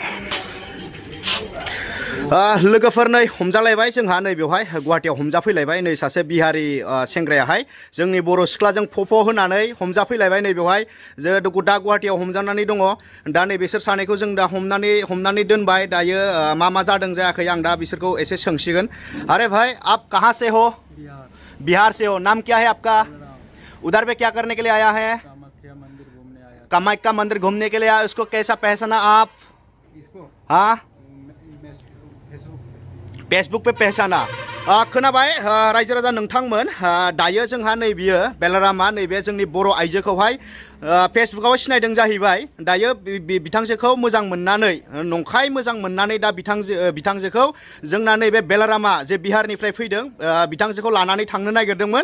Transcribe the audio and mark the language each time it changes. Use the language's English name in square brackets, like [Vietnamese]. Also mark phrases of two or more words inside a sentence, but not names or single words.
[Bodo] लोगोफोर नै हमजालायबाय जोंहा नै बेवहाय गुवाहाटीयाव हमजाफैलायबाय नै सासे बिहारि सेंग्रायाहाय जोंनि बर' सिख्लाजों फफ' होनानै हमजाफैलायबाय नै बेवहाय जे दा गुवाहाटीयाव हमजानानै दङ दा नै बिसोर सानैखौ जों दा हमनानै दोनबाय दायो मा जादों जायाखै आं दा बिसोरखौ एसे सोंसिगोन [Hindi] अरे भाई आप कहाँ से हो बिहार से हो नाम क्या है आपका उधर पे क्या करने के लिए आया है? कामाख्या मंदिर घूमने आया। कामाख्या मंदिर घूमने के लिए आया। उसको कैसा पहचाना आप? इसको हाँ फेसबुक पे पहचाना। [Bodo] खोनाबाय रायजो राजा नोंथांमोन, दायो जोंहा नैबेयो बेलारामा नैबे जोंनि बर' आइजोखौहाय फेसबुकाव सिनायदों जाहैबाय। दायो बिथांजोखौ मोजां मोननानै, नंखाय मोजां मोननानै दा बिथांजोखौ जोंना नैबे बेलारामा जे बिहारनिफ्राय फैदों बिथांजोखौ लानानै थांनो नागिरदोंमोन।